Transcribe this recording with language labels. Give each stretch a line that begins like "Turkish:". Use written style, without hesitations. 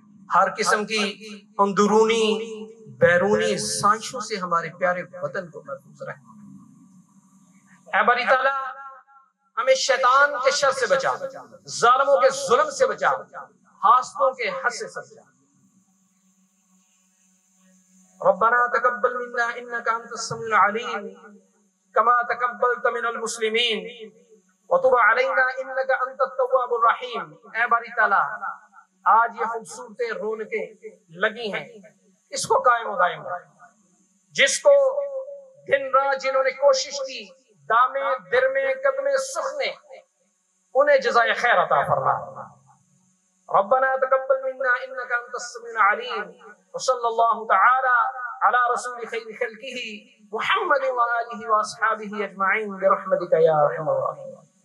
Urdu: ہر قسم کی اندرونی بیرونی سازشوں سے ہمارے پیارے وطن کو محفوظ رکھ. اے باری تعالیٰ ہمیں شیطان کے شر سے بچا، ظالموں کے ظلم سے بچا، حاسدوں کے حسد سے بچا.
Arabic: ربنا تقبل منا انك انت السميع العليم كما تقبلت من المسلمين وتب علينا انك انت التواب الرحيم.
Urdu: اے باری تعالیٰ آج یہ خوبصورتیں رونقیں لگی ہیں اس کو قائم و دائم رکھ. جس کو دن رات جنہوں نے کوشش کی دامے درمے قدمے سخنے انہیں جزائے خیر عطا فرما.
Arabic: ربنا تقبل منا انك انت السميع العليم وصلى الله تعالى على رسول خير خلقه محمد وآله واصحابه اجمعين برحمتك يا ارحم الراحمين.